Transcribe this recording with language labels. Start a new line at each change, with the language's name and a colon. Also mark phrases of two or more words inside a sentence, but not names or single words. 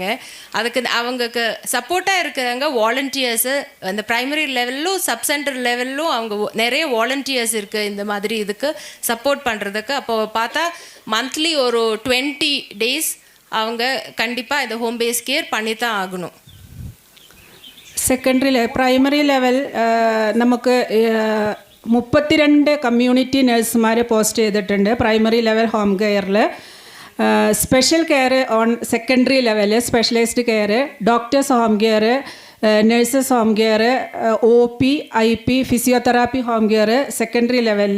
Tamil: அதுக்கு அவங்களுக்கு சப்போர்ட்டாக இருக்கிறவங்க வாலண்டியர்ஸு அந்த
English: primary level sub centre level
Tamil: அவங்க நிறைய வாலண்டியர்ஸ் இருக்குது இந்த மாதிரி இதுக்கு சப்போர்ட் பண்ணுறதுக்கு. அப்போ பார்த்தா மந்த்லி ஒரு 20 days அவங்க கண்டிப்பாக இந்த
English: home based care
Tamil: பண்ணி தான் ஆகணும்.
English: secondary primary level
Malayalam: നമുക്ക് 32 കമ്മ്യൂണിറ്റി നഴ്സുമാരെ പോസ്റ്റ് ചെയ്തിട്ടുണ്ട്
English: primary level home care. special care on secondary level, specialised care, doctors home care, nurses home care, OP, IP, physiotherapy home care secondary level.